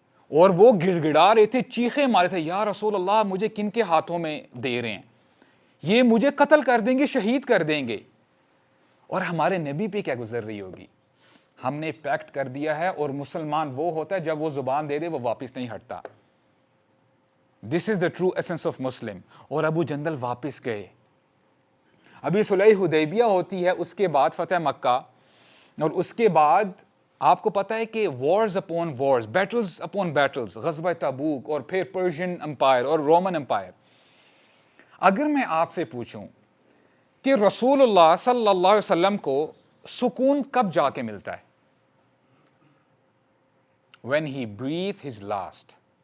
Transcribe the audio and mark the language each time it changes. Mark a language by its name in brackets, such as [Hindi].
[Urdu] اور وہ گڑ گڑا رہے تھے, چیخیں مارے تھے, یا رسول اللہ مجھے کن کے ہاتھوں میں دے رہے ہیں, یہ مجھے قتل کر دیں گے, شہید کر دیں گے. اور ہمارے نبی پہ کیا گزر رہی ہوگی. ہم نے پیکٹ کر دیا ہے, اور مسلمان وہ ہوتا ہے جب وہ زبان دے دے وہ واپس نہیں ہٹتا. [English] This is the true essence of Muslim. [Urdu] اور ابو جندل واپس گئے. ابھی صلح حدیبیہ ہوتی ہے, اس کے بعد فتح مکہ, اور اس کے بعد آپ کو پتا ہے کہ [English] wars upon wars, battles upon battles, [Urdu] غزوہ تبوک, اور پھر پرشین امپائر اور رومن امپائر. اگر میں آپ سے پوچھوں کہ رسول اللہ صلی اللہ علیہ وسلم کو سکون کب جا کے ملتا ہے؟ [English] when he breathed his last.